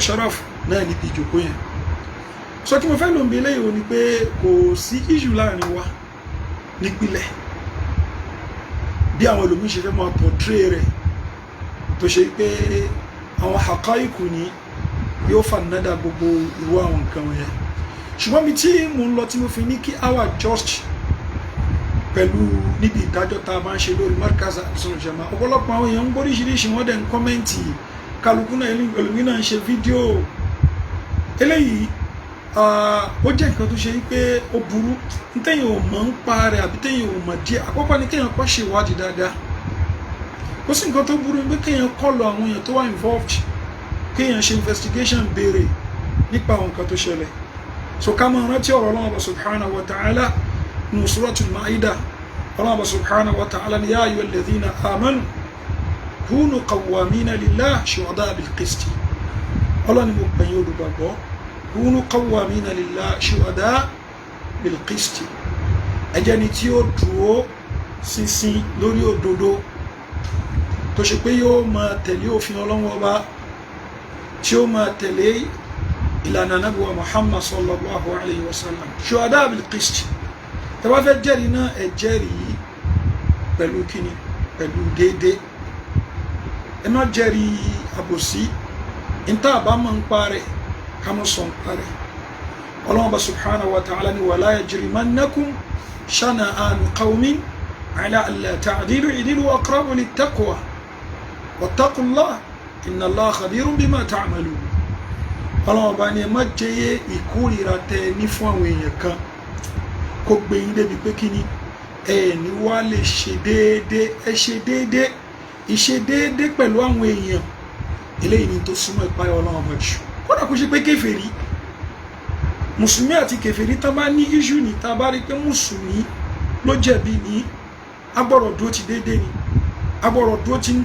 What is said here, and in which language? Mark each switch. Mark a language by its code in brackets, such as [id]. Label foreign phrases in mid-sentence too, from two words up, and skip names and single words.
[yo] Sharaf náà níbi ìjòkó yẹn so kí mo fẹ́ lò ń bí eléyìí o ni pé kò sí issue láàrin wa nípìnlẹ̀ bí àwọn ẹlòmíín ṣe fẹ́ máa portray rẹ̀ tó ṣe pé àwọn haqaiku ni yóò fà nádà gbogbo irú àwọn nǹkan wọ̀nyẹn ṣùgbọ́n mi tí mo ń lọ tí mo fi ní kí our just pẹ̀lú níbi ìdájọ́ tá a máa ń ṣe lórí Markaz Ahlussunnah Jamaa'ah ọ̀pọ̀lọpọ̀ àwọn èèyàn ń gbóríṣiríṣi wọ́n dẹ̀ ń kọ́mẹ́ǹtì kálukú náà ẹlòmíín náà ń ṣe fídíò eléyìí ó jẹ́ nǹkan tó ṣe wípé ó burú téèyàn ò mọ̀ ń pa rẹ̀ àbí téèyàn ò mọ̀ díẹ̀ àkọ́kọ́ ni kéèyàn kọ́ ṣe ìwádìí dáadáa kò sí nǹkan tó burú pé kéèyàn kọlù àwọn èèyàn tó wà involved kéèyàn ṣe investigation béèrè nípa àwọn nǹkan tó ṣẹlẹ̀ so ká máa rántí ọ̀rọ̀ Ọlọ́hun [ar] سبحانه و ta'ala ní suratul Ma'idah Ọlọ́hun سبحانه وتعالى ni يا أيها الذين آمنوا كونوا قوامين لله شهداء بال [yo] qist Ọlọ́hun mo pè yín olùgbàgbọ́ [ar] كونوا قوامين لله شهداء بالقسط [yo] ẹ jẹ́ ni tí ó dúró ṣinṣin lórí òdodo tó ṣe pé yóò máa tẹ̀lé òfin Ọlọ́hun Ọba tí ó máa tẹ̀lé ìlànà Ànábì wa Muhammad [ar] صلى الله عليه وسلم شهداء بالقسط [yo] tẹ́ bá fẹ́ jẹ́rìí náà ẹ jẹ́rìí pẹ̀lú kíni pẹ̀lú déédéé ẹ má jẹ́rìí àbòsí níta àbámọ̀ ń parẹ́ ká má sọ ń parẹ́ Ọlọ́hun Ọba [ar] سبحانه و [yo] ta'ala ni [ar] ولا يجرمنكم شنآن قوم على ألا تعدلوا اعدلوا أقرب للتقوى واتقوا الله إن الله خبير بما تعملون [yo] Ọlọ́hun Ọba ni ẹ má jẹ́yẹ ìkórìíra tẹ ní fún àwọn èèyàn kan kó gbé yín débi pé kí ni ẹni wá lè ṣe déédé ẹ ṣe déédé ìṣe déédé pẹ̀lú àwọn èèyàn eléyìí ni tó súnmọ́ ìpáyà Ọlọ́run Ọba jù kódà kó ṣe pé kèfèrí mùsùlùmí àti kèfèrí tá bá ní iṣu ní tá bá rí pé mùsùlùmí ló jẹ̀bi ní agbọ́dọ̀ dúró ti déédé ni agbọ́dọ̀ dúró ti ń